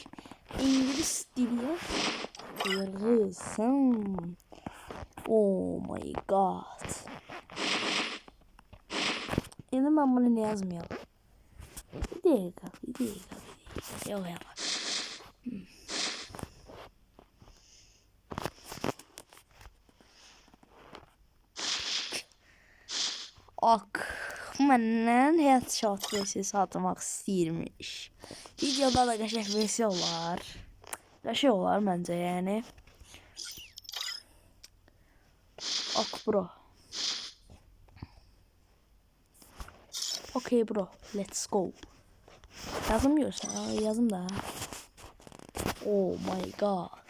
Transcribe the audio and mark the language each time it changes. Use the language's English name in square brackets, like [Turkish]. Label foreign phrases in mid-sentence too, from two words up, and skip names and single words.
[Turkish] İngiliz dili. Kırgızım. [English] Oh my god. [Turkish] Yine ben bunu ne yazmayalım. Bir dakika. Yok ya. [English] Ok. [Azerbaijani] Məndən headshot vs atmaq istəyirmiş. Videoda da qəşəng vs olar. Qəşəng olar məncə yəni. [English] Ok bro. Okay bro, let's go. [Turkish] Yazmıyorsa yazım da. [English] Oh my god.